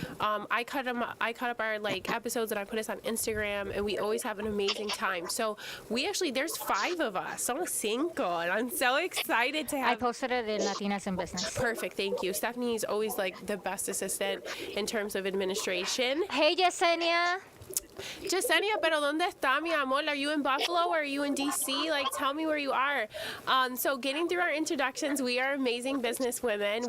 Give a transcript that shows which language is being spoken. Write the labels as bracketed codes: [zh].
[en] I cut up our episodes and I put us on Instagram, and we always have an amazing time. So there's 5 of us. [es] Somos 5, [en] and I'm so excited to I have. posted it in Latinas in Business. Perfect, thank you. Stephanie's always the best assistant in terms of administration. Hey, Yesenia. [es] Yesenia, pero ¿dónde está, mi amor? [en] Are you in Buffalo or are you in D.C.? Tell me where you are. So getting through our introductions, we are amazing business women.